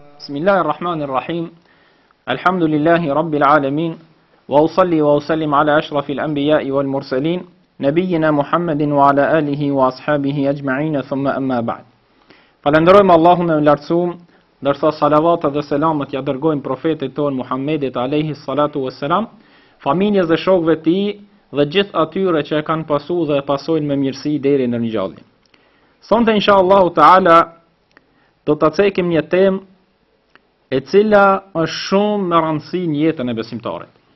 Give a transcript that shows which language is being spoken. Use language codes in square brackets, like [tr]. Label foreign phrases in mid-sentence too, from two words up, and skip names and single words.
[ar] بسم الله الرحمن الرحيم الحمد لله رب العالمين. وأصلي وأسلم على أشرف الأنبياء والمرسلين نبينا محمد وعلى آله وأصحابه أجمعين ثم أما بعد. [sq] Falenderojmë Allahun e lartësuar, ndërsa salavat dhe selamet ja dërgojmë profetit ton Muhammedit [ar] عليه الصلاة والسلام, [sq] familjes dhe shokëve të tij dhe gjithë atyre që e kanë pasur dhe e pasojnë me mirësi deri në ringjallje. Sonte [ar] إن شاء الله تعالى [sq] do ta cekim një temë e cila është shumë me rëndësi në jetën e besimtarit.